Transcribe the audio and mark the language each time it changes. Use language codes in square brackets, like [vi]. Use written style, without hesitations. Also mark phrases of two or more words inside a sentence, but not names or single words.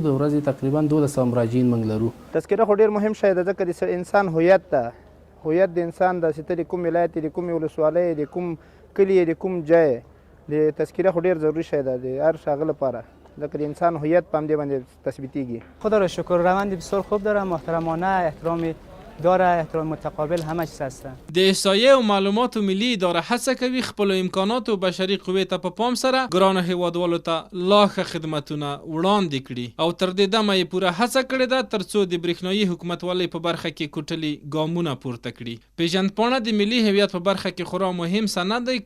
[ps] د ورځې تقریبا 1200 مراجعین موږ لرو. تذکره خو ډېر مهم شی ده ځکه د انسان هویت ده، هویت د انسان د ستې د کوم ولایت د کوم ولسوالۍ د کوم کلي د کوم ځای د تذکره خو ډېر ضروري شی ده د هر ښاغلي لپاره، ځکه د انسان هویت په همدې باندې تثبیتیږي. [fa] خدا را شکر، روند بسیار خوب داره، محترمانه، احترام داره، احترام متقابل، همه چیز هسته. [ps] د احصایې او معلوماتو ملي اداره هڅه کوي خپل امکانات او بشري قوې ته په پام سره ګرانو هیوادوالو ته لا ښه خدمتونه وړاندې کړي او تر دې دمه یې پوره هڅه کړې ده ترڅو د برېښنایي حکومتولۍ په برخه کې کوټلي ګامونه پورته کړي. پیژندپاڼه د ملي هویت په برخه کې خورا مهم سند دی.